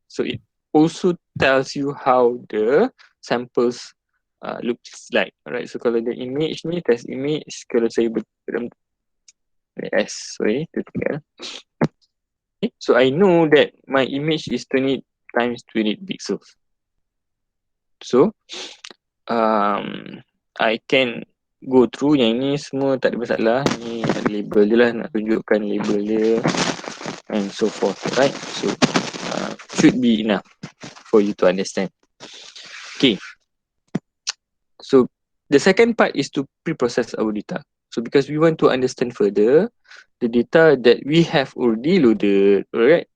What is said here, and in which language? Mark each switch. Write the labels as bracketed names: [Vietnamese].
[English] So it also tells you how the samples looks like, right? [Malay] So kalau [English] the image [Malay] ni test image, kalau saya sorry, tu tinggal. Okay. [English] So I know that my image is 20 times 20 pixels. So I can go through [Malay] yang ni semua tak ada masalah. Ni ada label je lah, nak tunjukkan label dia [English] and so forth, right? So should be enough for you to understand. Okay. So the second part is to pre-process our data. So because we want to understand further the data that we have already loaded, alright?